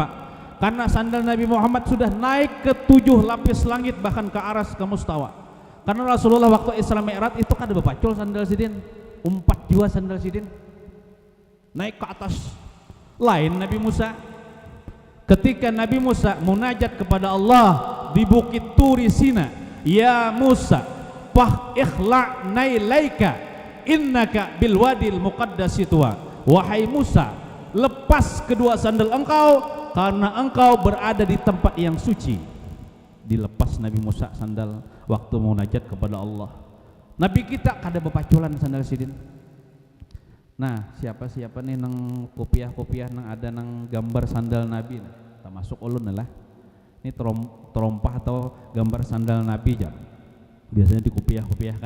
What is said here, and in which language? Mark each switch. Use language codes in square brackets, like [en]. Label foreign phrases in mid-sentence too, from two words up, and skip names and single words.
[id] Karena sandal Nabi Muhammad sudah naik ke 7 lapis langit bahkan ke aras ke mustawa. [bjn] Karena Rasulullah waktu Isra Mi'raj itu kada bepacul sandal sidin, umpat jua sandal sidin naik ke atas. [id] Lain Nabi Musa. Ketika Nabi Musa munajat kepada Allah di Bukit Turi Sina, [ar] ya Musa fah ikhla nailaika innaka bil wadil muqaddasi tuwa. [id] Wahai Musa, lepas kedua sandal engkau karena engkau berada di tempat yang suci. Dilepas Nabi Musa sandal waktu munajat kepada Allah. [bjn] Nabi kita kada bepaculan sandal sidin. Nah, siapa nih nang kopiah nang ada nang gambar sandal Nabi nah, termasuk ulun lah. [id] Ini terompah atau gambar sandal Nabi ya. Biasanya di kopiah kan.